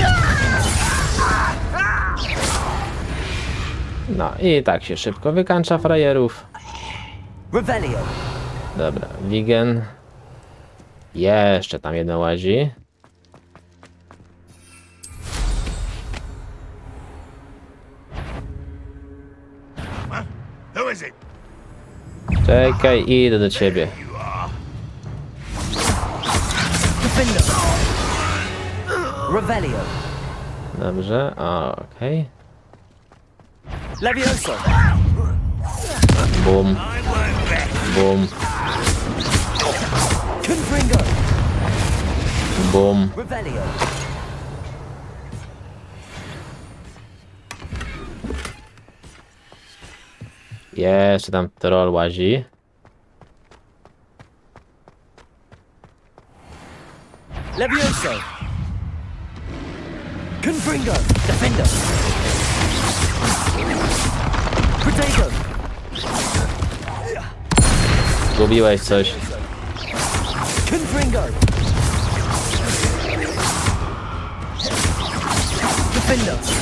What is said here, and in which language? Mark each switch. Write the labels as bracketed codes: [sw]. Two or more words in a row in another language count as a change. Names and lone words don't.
[pl] No i tak się szybko wykańcza frajerów. Revelio. Dobra, Wigen. Jeszcze tam jedno łazi. [en] What? Who is it? [pl] Czekaj, idę do ciebie. Defender. Revelio. Dobrze, okej. Levioso. Bum, bum, Confringo. bum. Revelio. Jeszcze tam troll łazi. Levioso! Confringo! Defender! Protego! Zgubiłeś coś. Confringo! Defender!